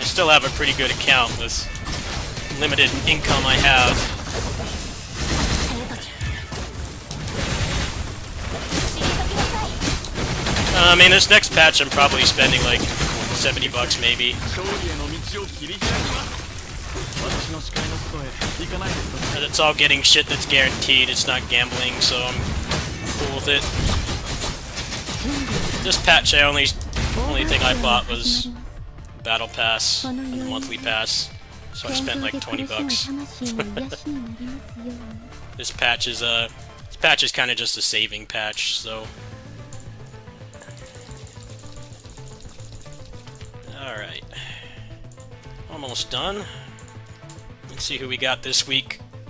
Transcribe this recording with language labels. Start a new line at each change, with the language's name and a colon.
English: I still have a pretty good account with limited income I have.
Japanese: すその時退きなさい
English: I mean, this next patch I'm probably spending like $70 maybe.
Japanese: 勝利への道を切り開きます。私の視界の外へ行かないでください。
English: But it's all getting shit that's guaranteed, it's not gambling, so I'm cool with it. This patch, only thing I bought was Battle Pass, and the monthly pass, so I spent like $20.
Japanese: 魂の癒しになりますように
English: This patch is kind of just a saving patch, so. Alright. Almost done. Let's see who we got this week.